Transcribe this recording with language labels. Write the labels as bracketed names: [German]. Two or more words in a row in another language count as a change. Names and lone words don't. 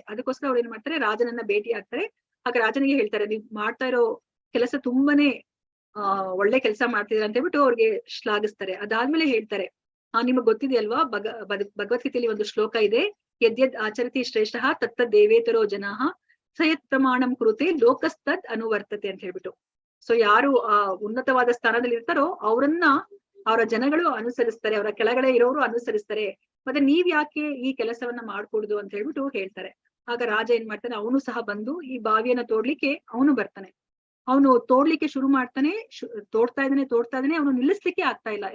[Kannada] ಅದಕ್ಕೋಸ್ಕರ ಅವ್ರು ಏನ್ ಮಾಡ್ತಾರೆ, ರಾಜನನ್ನ ಭೇಟಿ ಆಗ್ತಾರೆ. ಆಗ ರಾಜನಿಗೆ ಹೇಳ್ತಾರೆ, ನೀವ್ ಮಾಡ್ತಾ ಇರೋ ಕೆಲಸ ತುಂಬಾನೇ ಒಳ್ಳೆ ಕೆಲಸ ಮಾಡ್ತಿದ್ರ ಅಂತ ಹೇಳ್ಬಿಟ್ಟು ಅವ್ರಿಗೆ ಶ್ಲಾಘಿಸ್ತಾರೆ. ಅದಾದ್ಮೇಲೆ ಹೇಳ್ತಾರೆ, ನಿಮಗ್ ಗೊತ್ತಿದೆಯಲ್ವಾ ಭಗವದ್ಗೀತೆಯಲ್ಲಿ ಒಂದು ಶ್ಲೋಕ ಇದೆ, [Sanskrit] ಯದ್ಯದ್ ಆಚರತಿ ಶ್ರೇಷ್ಠ ತತ್ತದ್ ದೇವೇತರೋ ಜನಾಃ ಸಯತ್ ಪ್ರಮಾಣಂ ಕುರುತೆ ಲೋಕಸ್ತದ್ ಅನುವರ್ತತೆ [Kannada] ಅಂತ ಹೇಳ್ಬಿಟ್ಟು. ಸೊ ಯಾರು ಉನ್ನತವಾದ ಸ್ಥಾನದಲ್ಲಿ ಇರ್ತಾರೋ ಅವರ ಜನಗಳು ಅನುಸರಿಸ್ತಾರೆ, ಅವರ ಕೆಳಗಡೆ ಇರೋರು ಅನುಸರಿಸ್ತಾರೆ. ಮತ್ತೆ ನೀವ್ ಯಾಕೆ ಈ ಕೆಲಸವನ್ನ ಮಾಡ್ಕೊಡುದು ಅಂತ ಹೇಳ್ಬಿಟ್ಟು ಹೇಳ್ತಾರೆ. ಆಗ ರಾಜ ಏನ್ ಮಾಡ್ತಾನೆ, ಅವನು ಸಹ ಬಂದು ಈ ಬಾವಿಯನ್ನ ತೋಡ್ಲಿಕ್ಕೆ ಅವನು ಬರ್ತಾನೆ. ಅವನು ತೋಡ್ಲಿಕ್ಕೆ ಶುರು ಮಾಡ್ತಾನೆ, ತೋಡ್ತಾ ಇದ್ದಾನೆ ಅವನು ನಿಲ್ಲಿಸ್ಲಿಕ್ಕೆ ಆಗ್ತಾ ಇಲ್ಲ.